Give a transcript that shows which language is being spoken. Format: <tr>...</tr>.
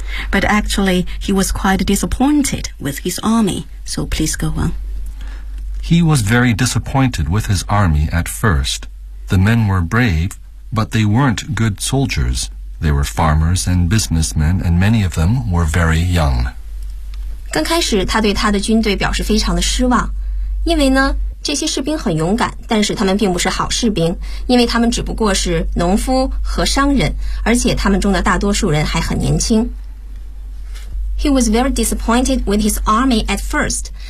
<en>But actually, he was quite disappointed with his army. So please go on. He was very disappointed with his army at first. The men were brave, but they weren't good soldiers. They were farmers and businessmen, and many of them were very young.</en> <zh>刚开始他对他的军队表示非常的失望，因为呢这些士兵很勇敢，但是他们并不是好士兵，因为他们只不过是农夫和商人，而且他们中的大多数人还很年轻。</zh> <en>He was very disappointed with his army at first.</en>